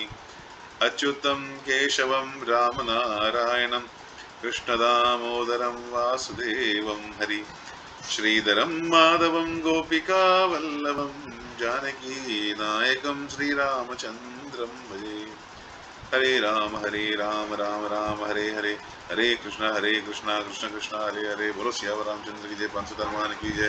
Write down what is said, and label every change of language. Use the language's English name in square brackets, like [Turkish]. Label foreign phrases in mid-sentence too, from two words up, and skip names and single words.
[Sanskrit] अच्युतं केशवं रामनारायणं कृष्णदामोदरं वासुदेवं हरि. श्रीधरं माधवं गोपिकावल्लभं जानकी नायकं श्रीरामचन्द्रं भजे. हरे राम राम राम हरे हरे हरे कृष्णा कृष्ण कृष्ण हरे हरे. [Hindi] बोलो सियावर रामचंद्र की जय. 500 हनुमान की जय.